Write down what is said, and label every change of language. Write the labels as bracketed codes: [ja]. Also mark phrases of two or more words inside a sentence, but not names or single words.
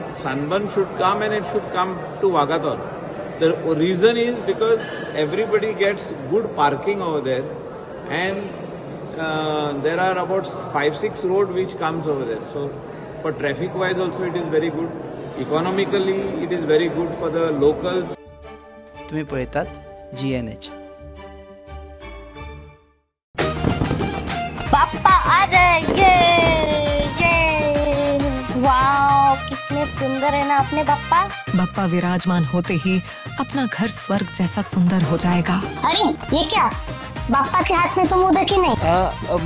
[en] Sunburn should come, and it should come to Wagator. The reason is because everybody gets good parking over there, and there are about 5-6 road which comes over there. So for traffic wise also it is very good. Economically it is very good for the locals. [kok] तुम्ही पळयतात GNH. [hi] पापा आ रहे ये वाओ कितने सुंदर है ना अपने पापा। बप्पा विराजमान होते ही अपना घर स्वर्ग जैसा सुंदर हो जाएगा। अरे ये क्या, बाप्पा के हाथ में तो मोदक ही नहीं।